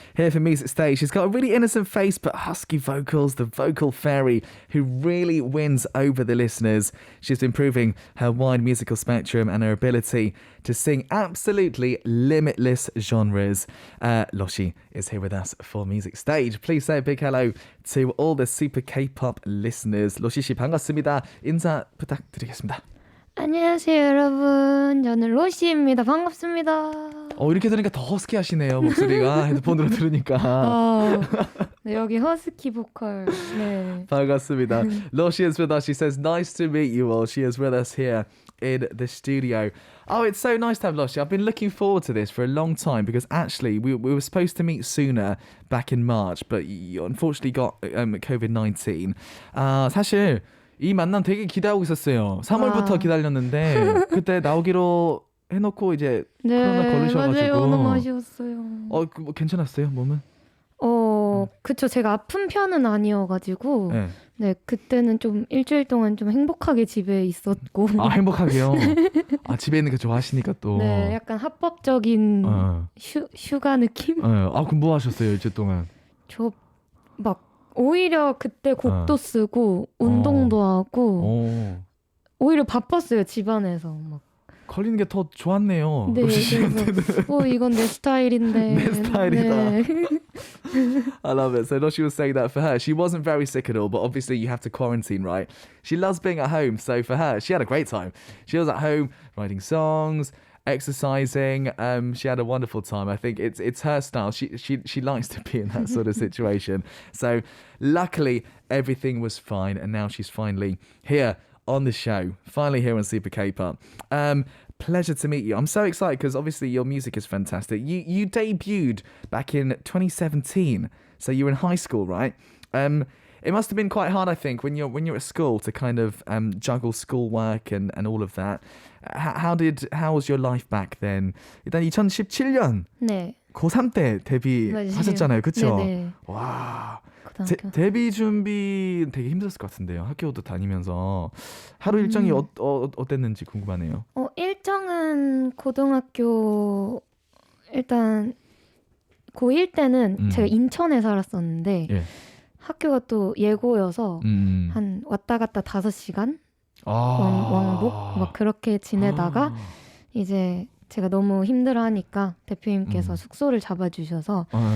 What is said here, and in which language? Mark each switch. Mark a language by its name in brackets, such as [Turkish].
[English] Here for Music Stage, she's got a really innocent face but husky vocals, the vocal fairy who really wins over the listeners. She's improving her wide musical spectrum and her ability to sing absolutely limitless genres. Rothy is here with us for Music Stage. Please say a big hello to all the super K-pop listeners. [Korean] Rothy 씨 반갑습니다. 인사 부탁드리겠습니다. 안녕하세요 여러분, 저는 로시입니다. 반갑습니다. 이렇게 들으니까 더 허스키 하시네요. 목소리가 헤드폰으로 들으니까. 네, 여기 허스키 보컬. 네. 반갑습니다. [English] Rothy is with us. She says, nice to meet you all. She is with us here in the studio. Oh, it's so nice to have Rothy. I've been looking forward to this for a long time because actually we were supposed to meet sooner back in March, but you unfortunately got COVID-19. [Korean] 사실 이 만남 되게 기대하고 있었어요. 3월부터 기다렸는데 그때 나오기로 해놓고 이제 코로나 걸리셔가지고. 맞아요. 너무 아쉬웠어요. 뭐 괜찮았어요, 몸은? 그쵸. 제가 아픈 편은 아니어가지고 네, 그때는 좀 일주일 동안 좀 행복하게 집에 있었고. 아, 행복하게요? 집에 있는 거 좋아하시니까 또. 네, 약간 합법적인 휴가 느낌? 그럼 뭐 하셨어요, 일주일 동안? 저 막 오히려 그때 곡도 쓰고 운동도 하고 오히려 바빴어요, 집안에서 막. 걸리는 게 더 좋았네요. 네, 그래서 이건 내 스타일인데. 내 스타일이다. 네. [English] I love it. So Rothy was saying that for her, she wasn't very sick at all, but obviously you have to quarantine, right? She loves being at home, so for her, she had a great time. She was at home writing songs, exercising. She had a wonderful time. I think it's her style. She likes to be in that sort of situation. So luckily everything was fine, and now she's finally here on the show, finally here on Super K-pop. Pleasure to meet you. I'm so excited because obviously your music is fantastic. You debuted back in 2017, so you were in high school, right? It must have been quite hard, I think, when you're at school to kind of juggle schoolwork and all of that. How was your life back then? [Korean] 일단 2017년 네. 고3 때 데뷔하셨잖아요, 그렇죠? 네네. 와. 데뷔 준비 되게 힘들었을 것 같은데요. 학교도 다니면서 하루 일정이 어땠는지 궁금하네요. 일정은 고등학교 일단 고1 때는 제가 인천에 살았었는데 학교가 또 예고여서 한 왔다 갔다 5시간 왕복 막 그렇게 지내다가 이제 제가 너무 힘들어하니까 대표님께서 숙소를 잡아주셔서